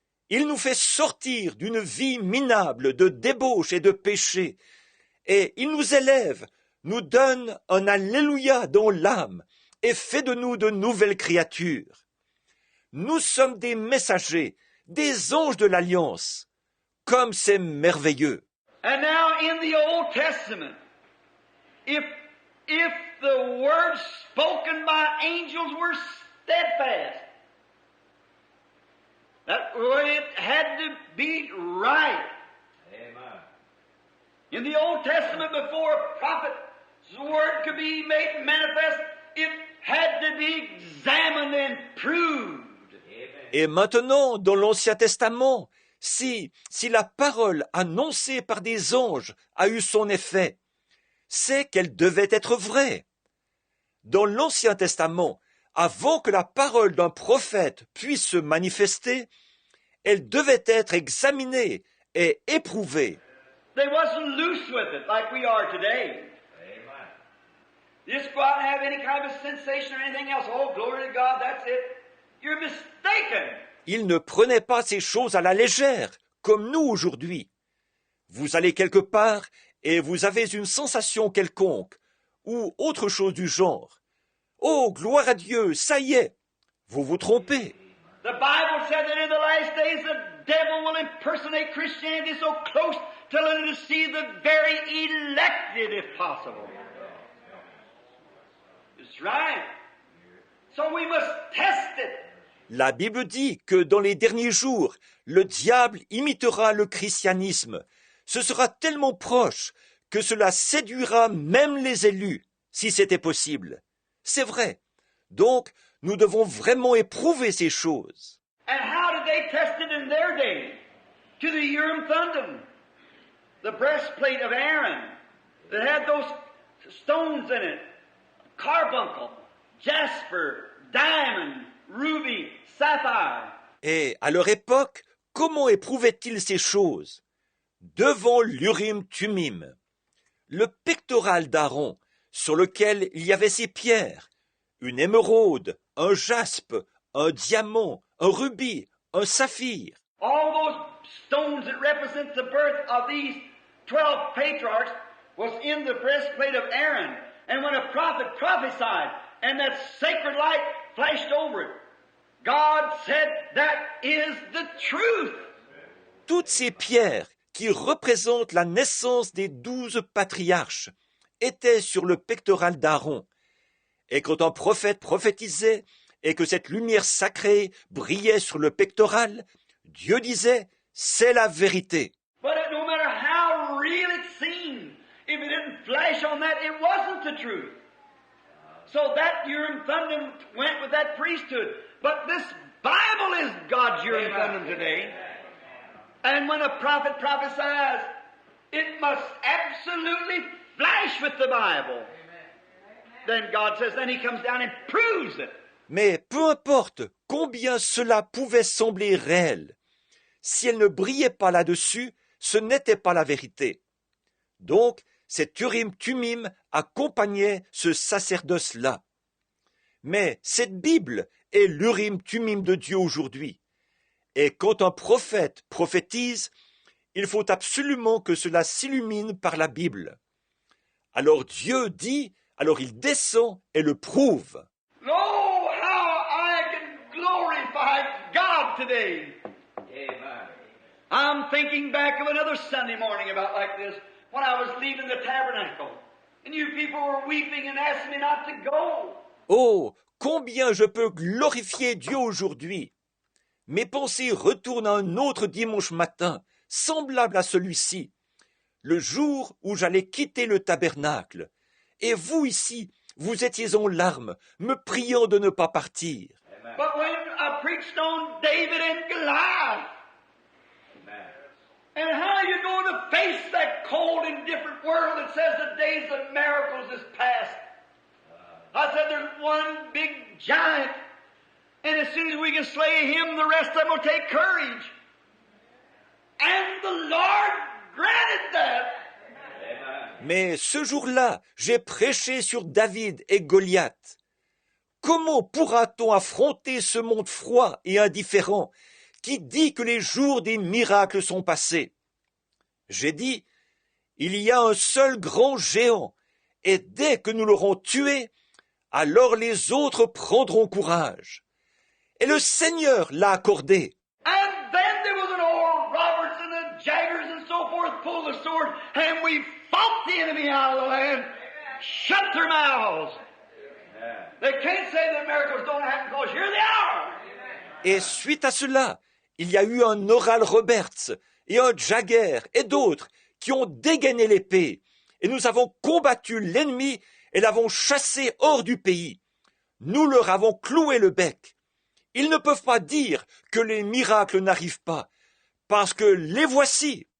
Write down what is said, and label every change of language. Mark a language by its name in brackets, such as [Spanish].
[French] Il nous fait sortir d'une vie minable de débauche et de péché. Et il nous élève, nous donne un Alléluia dans l'âme et fait de nous de nouvelles créatures. Nous sommes des messagers, des anges de l'Alliance. Comme c'est merveilleux. [English] And now in the Old Testament, if the words spoken by angels were steadfast, that it had to be right. Amen. In the Old Testament, before a prophet's word could be made manifest, it had to be examined and proved. [French] Et maintenant, dans l'Ancien Testament, si la parole annoncée par des anges a eu son effet, c'est qu'elle devait être vraie. Dans l'Ancien Testament, avant que la parole d'un prophète puisse se manifester, elle devait être examinée et éprouvée. [English] They wasn't loose with it like we are today. Amen. Just go out and have any kind of sensation or anything else. Oh, glory to God, that's it. You're mistaken. [French] Ils ne prenaient pas ces choses à la légère, comme nous aujourd'hui. Vous allez quelque part et vous avez une sensation quelconque, ou autre chose du genre. Oh, gloire à Dieu, ça y est, vous vous trompez. [English] The Bible said that in the last days the devil will impersonate Christianity so close till it will deceive the very elected if possible. It's right. So we must test it. [French] La Bible dit que dans les derniers jours, le diable imitera le christianisme. Ce sera tellement proche que cela séduira même les élus, si c'était possible. C'est vrai. Donc, nous devons vraiment éprouver ces choses. [English] And how did they test it in their day? To the Urim Thummim, the breastplate of Aaron that had those stones in it, carbuncle, jasper, diamond, ruby, sapphire. [French] Et à leur époque, comment éprouvaient-ils ces choses? Devant l'Urim-Tumim, le pectoral d'Aaron, sur lequel il y avait ces pierres, une émeraude, un jaspe, un diamant, un rubis, un saphir. [English] All those stones that represent the birth of these 12 patriarchs was in the breastplate of Aaron. And when a prophet prophesied, and that sacred light flashed over it, God said, that is the truth. [French] Toutes ces pierres qui représentent la naissance des 12 patriarches étaient sur le pectoral d'Aaron. Et quand un prophète prophétisait et que cette lumière sacrée brillait sur le pectoral, Dieu disait, c'est la vérité. [English] But no matter how real it seemed, if it didn't flash on that, it wasn't the truth. So that Urim Thummim went with that priesthood. But this Bible is God's Urim Thummim today. And when a prophet prophesies, it must absolutely flash with the Bible. Then God says, then He comes down and proves it. [French] Mais peu importe combien cela pouvait sembler réel, si elle ne brillait pas là-dessus, ce n'était pas la vérité. Donc, cet Urim-Tumim accompagnait ce sacerdoce-là. Mais cette Bible est l'Urim-Tumim de Dieu aujourd'hui. Et quand un prophète prophétise, il faut absolument que cela s'illumine par la Bible. Alors Dieu dit, alors il descend et le prouve. [English] Oh, how I can glorify God today. Amen. I'm thinking back of another Sunday morning about like this, when I was leaving the tabernacle. And you people were weeping and asking me not to go. [French] Oh, combien je peux glorifier Dieu aujourd'hui! Mes pensées retournent à un autre dimanche matin, semblable à celui-ci, le jour où j'allais quitter le tabernacle. Et vous ici, vous étiez en larmes, me priant de ne pas partir. [English] But when I preached on David and Goliath, Amen. and how you going to face that cold and different world that says the days of miracles is past. I said there's one big giant, and as soon as we can slay him, the rest of them will take courage. And the Lord granted that. [French] Mais ce jour-là, j'ai prêché sur David et Goliath. Comment pourra-t-on affronter ce monde froid et indifférent qui dit que les jours des miracles sont passés? J'ai dit, il y a un seul grand géant, et dès que nous l'aurons tué, alors les autres prendront courage. Et le Seigneur l'a accordé. [English] And then there was an old Roberts and the Jaggers and so forth pulled the sword, and we fought the enemy out of the land, shut their mouths. They can't say that miracles don't happen because here they are. [French] Et suite à cela, il y a eu un Oral Roberts et un Jagger et d'autres qui ont dégainé l'épée, et nous avons combattu l'ennemi et l'avons chassé hors du pays. Nous leur avons cloué le bec. Ils ne peuvent pas dire que les miracles n'arrivent pas, parce que les voici.